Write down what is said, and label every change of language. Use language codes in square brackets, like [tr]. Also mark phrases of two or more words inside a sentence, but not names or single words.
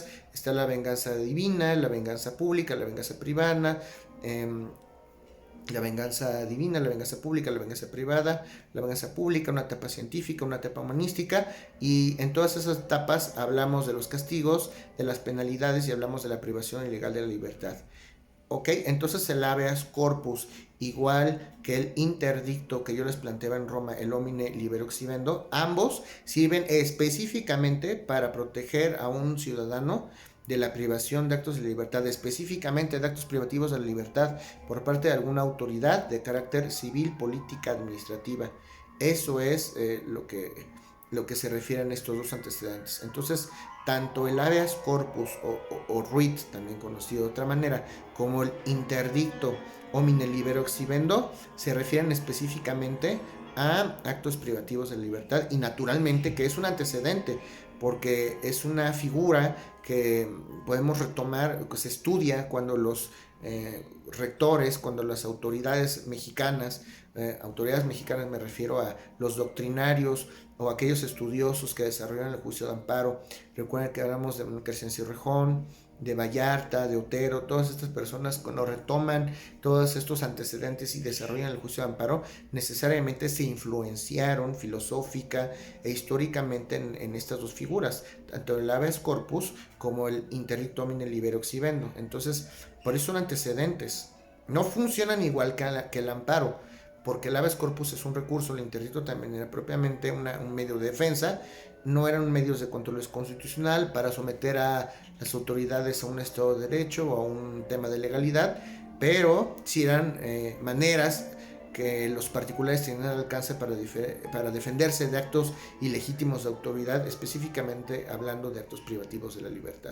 [es] Está la venganza divina, la venganza pública, la venganza privada, la venganza divina, la venganza pública, la venganza privada, la venganza pública, una etapa científica, una etapa humanística, y en todas esas etapas hablamos de los castigos, de las penalidades y hablamos de la privación ilegal de la libertad. Ok, entonces el [la] habeas corpus, [es] igual que el interdicto que yo les planteaba en Roma, el [la] homine libero exhibendo, [es] ambos sirven específicamente para proteger a un ciudadano de la privación de actos de libertad, específicamente de actos privativos de la libertad por parte de alguna autoridad de carácter civil, política, administrativa. Eso es lo que se refieren estos dos antecedentes. Entonces, tanto el [la] habeas corpus [es] o writ, también conocido de otra manera, como el interdicto [la] homine libero exhibendo, [es] se refieren específicamente a actos privativos de libertad, y naturalmente que es un antecedente, porque es una figura que podemos retomar, que se estudia cuando los rectores, cuando las autoridades mexicanas me refiero a los doctrinarios o aquellos estudiosos que desarrollan el juicio de amparo. Recuerden que hablamos de Crescencio Rejón, de Vallarta, de Otero, todas estas personas cuando retoman todos estos antecedentes y desarrollan el juicio de amparo, necesariamente se influenciaron filosófica e históricamente en estas dos figuras, tanto el [la] habeas corpus [es] como el interdicto [la] homine libero exhibendo. [es] Entonces, por eso son antecedentes. No funcionan igual que el amparo, porque el [la] habeas corpus [es] es un recurso, el interdicto también era propiamente un medio de defensa, no eran medios de control constitucional para someter a las autoridades a un Estado de Derecho o a un tema de legalidad, pero sí eran maneras que los particulares tienen al alcance para defenderse de actos ilegítimos de autoridad, específicamente hablando de actos privativos de la libertad.